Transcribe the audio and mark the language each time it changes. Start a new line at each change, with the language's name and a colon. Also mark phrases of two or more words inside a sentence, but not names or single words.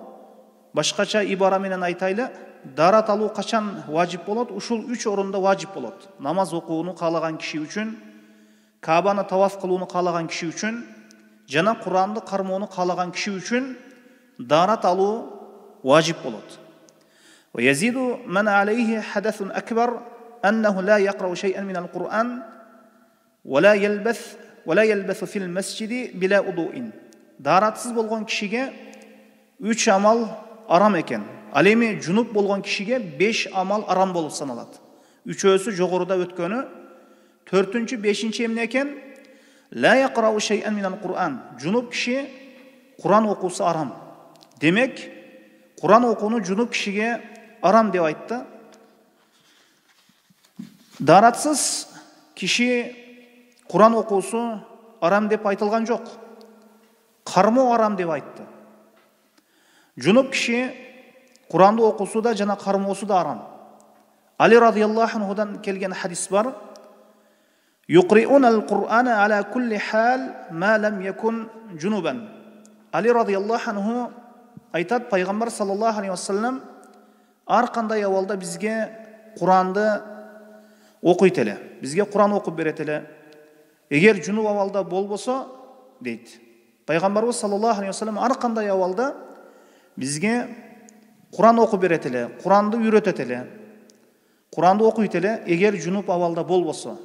Kyrgyz: Башкача ибара менен айтайлы, дарат алуу качан важип болот? Ушул 3 орунда важип болот. Намаз окууну каалаган киши үчүн, Каабаны таваф кылууну каалаган киши үчүн, жана Куранды кармоону каалаган киши үчүн дарат алуу важип болот.
Arabic: ويزيد من عليه حدث أكبر أنه لا يقرأ شيئا من القرآن ولا يلبث في المسجد بلا وضوء.
Kyrgyz: Даратсыз болгон кишиге 3 амал арам экен. Ал эми жунуп болгон кишиге 5 амал арам болуп саналат. Үчөөсү жогоруда өткөнү. 4-ncü, 5-nji эмне экен?
Arabic: لا يقرأ شيئا من القرآن.
Kyrgyz: Жунуп киши Куран окуусу арам. Демек, Куран окууну жунуп кишиге арам деп айтты. Даратсыз киши Куран окуусу арам деп айтылган жок. Кармоо арам деп айтты. Жунуп киши Куранды окуусу да жана кармоосу да арам. Али
Arabic: رضي الله عنه
Kyrgyz: келген хадис бар.
Arabic: يقرئنا القرآن على كل حال ما لم يكن جنبا.
Kyrgyz: Али
Arabic: رضي الله عنه
Kyrgyz: айтат, пайгамбар
Arabic: صلى الله عليه وسلم
Kyrgyz: ар кандай абалда бизге Куранды окуйт эле, бизге Куран окуп берет эле. Эгер жунуп абалда болбосо, дейт, пайгамбарыбыз
Arabic: صلى الله عليه وسلم
Kyrgyz: ар кандай абалда бизге Куран окуп берет эле, Куранды үйрөтөт эле, Куранды окуйт эле, эгер жунуп абалда болбосо.